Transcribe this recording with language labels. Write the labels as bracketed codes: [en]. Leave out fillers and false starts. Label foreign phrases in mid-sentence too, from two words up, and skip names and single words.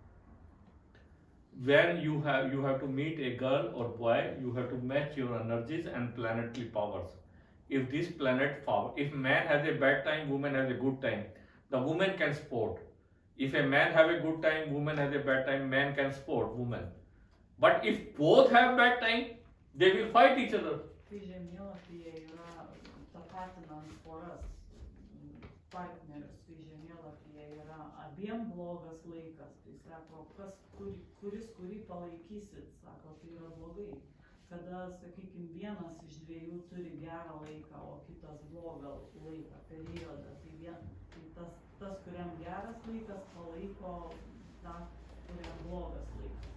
[en] When you have to meet a girl or boy, you have to match your energies and planetary powers. If this planet power, if man has a bad time, woman has a good time, the woman can support. If a man have a good time, woman has a bad time, man can support woman. But if both have bad time, they will fight each other. [lt] Partnerius, tai žemėlapyje yra abiem blogas laikas, tai sako, kuris kurį palaikysit, sako, tai yra blogai. Kada, sakykime, vienas iš dviejų turi gerą laiką, o kitas blogą laiką, periodą, tai tas, kuriam geras laikas, palaiko tą, kuriam blogas laikas.